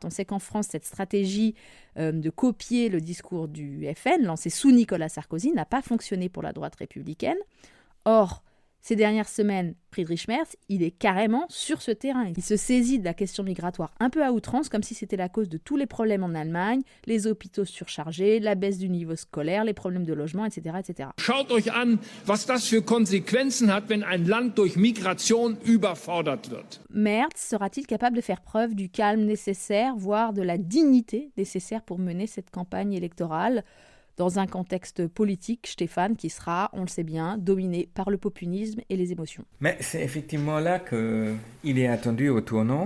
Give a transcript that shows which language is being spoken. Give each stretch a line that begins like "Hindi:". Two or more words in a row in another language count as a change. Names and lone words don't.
French: On sait qu'en France, cette stratégie de copier le discours du FN, lancé sous Nicolas Sarkozy, n'a pas fonctionné pour la droite républicaine. Or, ces dernières semaines, Friedrich Merz, il est carrément sur ce terrain. Il se saisit de la question migratoire un peu à outrance, comme si c'était la cause de tous les problèmes en Allemagne, les hôpitaux surchargés, la baisse du niveau scolaire, les problèmes de logement, etc. etc.
German: Schaut euch an, was das für Konsequenzen hat, wenn ein Land durch Migration überfordert wird.
French: Merz sera-t-il capable de faire preuve du calme nécessaire, voire de la dignité nécessaire pour mener cette campagne électorale dans un contexte politique, Stéphane, qui sera, on le sait bien, dominé par le populisme et les émotions. Mais c'est effectivement là qu'il est attendu au tournant.